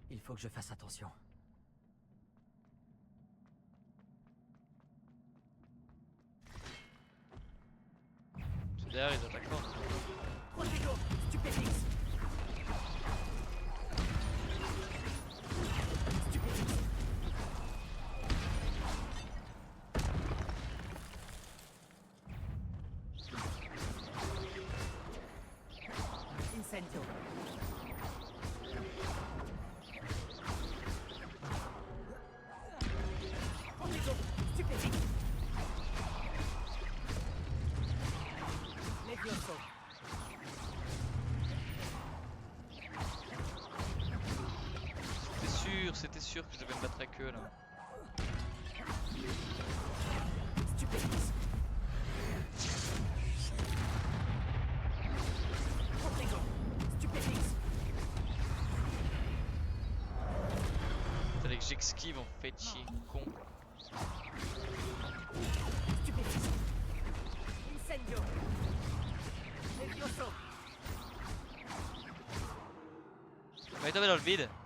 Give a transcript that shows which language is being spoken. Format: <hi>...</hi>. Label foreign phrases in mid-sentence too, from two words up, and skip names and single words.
<fr>faut que je fasse attention. C'est derrière les attaquants. Protego, Stupéfix. Stupéfix. Incendio. Protego, Stupéfix. Levioso. C'était sûr que je devais me battre avec eux là. Stupéfix. Protego, Stupéfix. Fallait que j'esquive en fait, chier, con. Stupéfix. Incendio. Levioso. On va tomber dans le vide.</fr>